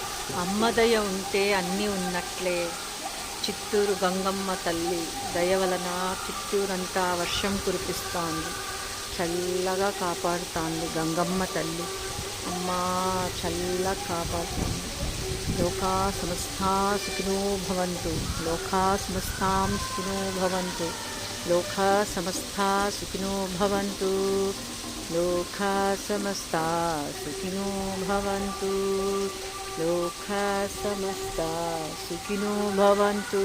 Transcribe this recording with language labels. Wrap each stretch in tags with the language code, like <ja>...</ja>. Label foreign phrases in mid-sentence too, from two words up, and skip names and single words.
<te>అమ్మ దయ ఉంటే అన్నీ ఉన్నట్లే. చిత్తూరు గంగమ్మ తల్లి దయ వలన చిత్తూరంతా వర్షం కురిపిస్తోంది. చల్లగా కాపాడుతోంది గంగమ్మ తల్లి. అమ్మా చల్లగా కాపాడుతోంది.</te> <sa>లోకా సమస్తా సుఖినో భవంతు. లోకా సమస్తాం సుఖినో భవంతు. లోకా సమస్తా సుఖినో భవంతు. లోకా సమస్తా సుఖినో భవంతు. లోకా సమస్తా సుఖినో భవంతు.</sa>